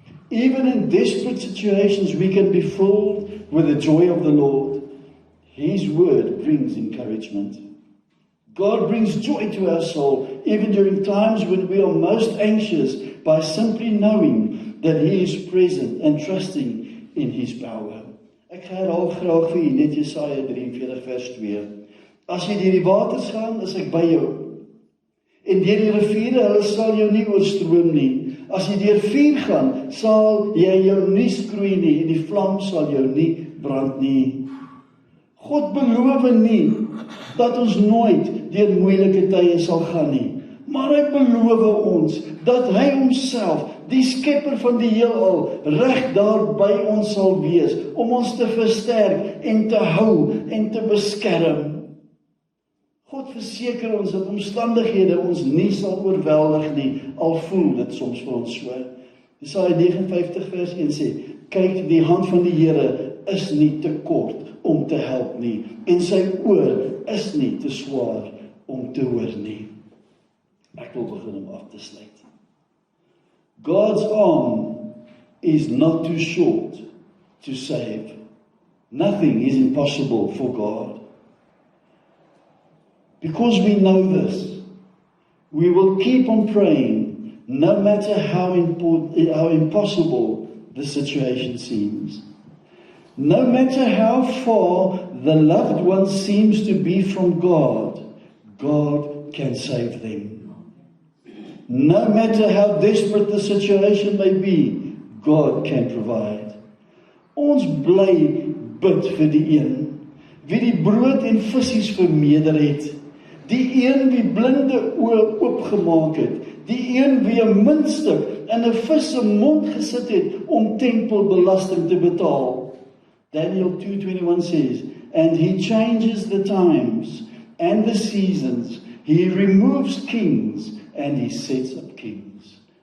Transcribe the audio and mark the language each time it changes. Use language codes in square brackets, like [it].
[en] Even in desperate situations, we can be filled with the joy of the Lord. His word brings encouragement. God brings joy to our soul, even during times when we are most anxious, by simply knowing that He is present and trusting in His power. [af] Ek herhaal graag vir u net Jesaja 43 vers 2. As jy deur die waters gaan, is ek by jou. En deur die riviere, hulle sal jou nie oorstroom nie. As jy deur vuur gaan, sal jy jou nie skroei nie, en die vlam sal jou nie brand nie. God beloof nie dat ons nooit deur moeilike tye sal gaan nie. Maar hy beloof ons dat hy homself, die skepper van die heelal, reg daar by ons sal wees, om ons te versterk en te hou en te beskerm. God verseker ons dat omstandighede ons nie sal oorweldig nie, al voel dit soms vir ons so. Jesaja 59 vers 1 sê, kyk, die hand van die Here is nie te kort om te help nie, en sy oor is nie te swaar om te hoor nie. Ek wil begin om af te sluit. [en] God's arm is not too short to save. Nothing is impossible for God. Because we know this, we will keep on praying, no matter how impossible the situation seems. No matter how far the loved one seems to be from God, God can save them. No matter how desperate the situation may be, God can provide. [af] Ons bly bid vir die een, wie die brood en visies vermeerder het, die een wie blinde oë oopgemaak het, die een wie 'n muntstuk in 'n vis se mond gesit het om tempelbelasting te betaal. [en] Daniel 2:21 says, and he changes the times and the seasons. He removes kings and he sets up kings.